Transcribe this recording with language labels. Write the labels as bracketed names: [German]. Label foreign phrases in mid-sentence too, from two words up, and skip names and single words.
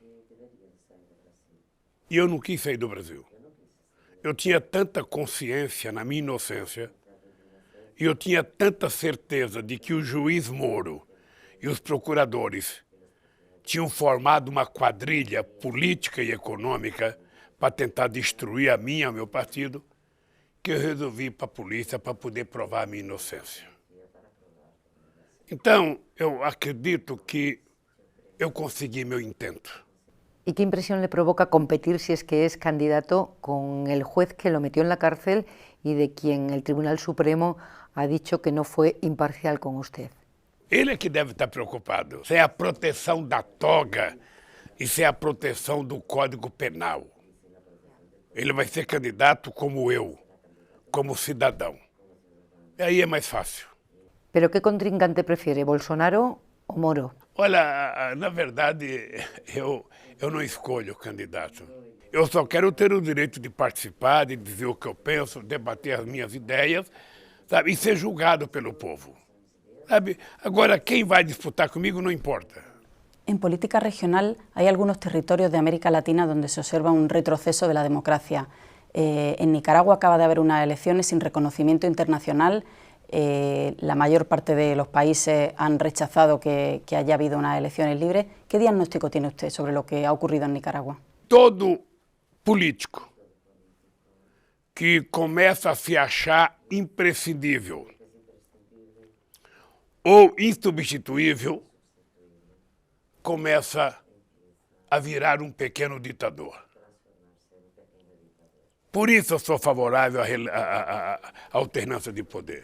[Portuguese] E eu não quis sair do Brasil. Eu tinha tanta consciência na minha inocência e eu tinha tanta certeza de que o juiz Moro e os procuradores tinham formado uma quadrilha política e econômica para tentar destruir a mim e o meu partido, que eu resolvi ir para a polícia para poder provar a minha inocência. Então, eu acredito que eu consegui meu intento. [Spanish] ¿Y qué impresión le provoca competir, si es que es candidato, con el juez que lo metió en la cárcel y de quien el Tribunal Supremo ha dicho que no fue imparcial con usted? [Portuguese] Ele é que deve estar preocupado. Isso é a proteção da toga, isso é a proteção do Código Penal. Ele vai ser candidato como eu, como cidadão. E aí é mais fácil. [Spanish] ¿Pero qué contrincante prefiere, Bolsonaro o Moro? [Portuguese] Olha, na verdade, eu não escolho o candidato. Eu só quero ter o direito de participar, de dizer o que eu penso, debater as minhas ideias, sabe, e ser julgado pelo povo. Sabe? Agora, quem vai disputar comigo não importa. [Spanish] En política regional hay algunos territorios de América Latina donde se observa un retroceso de la democracia. En Nicaragua acaba de haber unas elecciones sin reconocimiento internacional. La mayor parte de los países han rechazado que haya habido unas elecciones libres. ¿Qué diagnóstico tiene usted sobre lo que ha ocurrido en Nicaragua? [Portuguese] Todo político que começa a se achar imprescindível ou insubstituível começa a virar um pequeno ditador. Por isso eu sou favorável à alternância de poder.